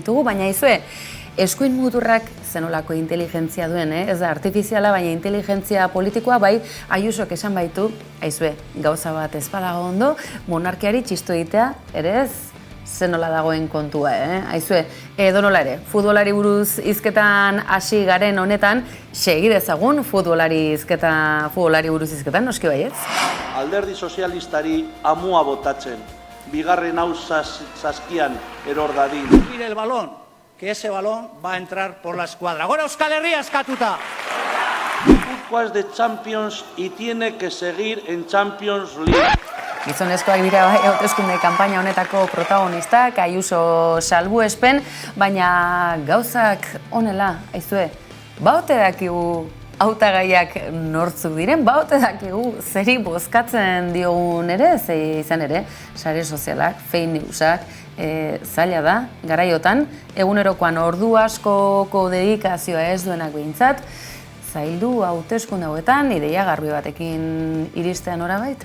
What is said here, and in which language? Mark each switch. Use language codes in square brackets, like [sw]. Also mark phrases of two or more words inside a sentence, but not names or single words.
[eu] ditugu, baina aizue, eskuin muturrak zenolako inteligentzia duen, ez da artifiziala, baina inteligentzia politikoa bai Ayusok esan baitu, aizue, gauza bat ez badago ondo, monarkiari txistu egitea, ere ez, zenola dagoen kontua, aizue, edonola ere, futbolari buruz hizketan hasi garen honetan, segi dezagun futbolari buruz hizketan, noski baietz? Alderdi sozialistari amua botatzen, bigarren hau saskian eror dadin. [es] Mire el balón. Que ese balón va a entrar por la escuadra. [eu] Ahora Euskal Herria eskatuta. [es] Guipúzcoa es de Champions y tiene que seguir en Champions League. [eu] Gizonezkoak dira bai hauteskunde kanpaina honetako protagonistak, Ayuso salbuespen, baina gauzak honela, aizue, baote dakigu hautagaiak nortzuk diren, baote dakigu zeri bozkatzen diogun ere, ze izan ere, sare sozialak, [en] fake newsak, [eu] zaila da, garaiotan, egunerokoan ordu askoko dedikazioa ez duenak behintzat, zaildu hauteskunde hauetan, ideia garbi batekin iristean norabait.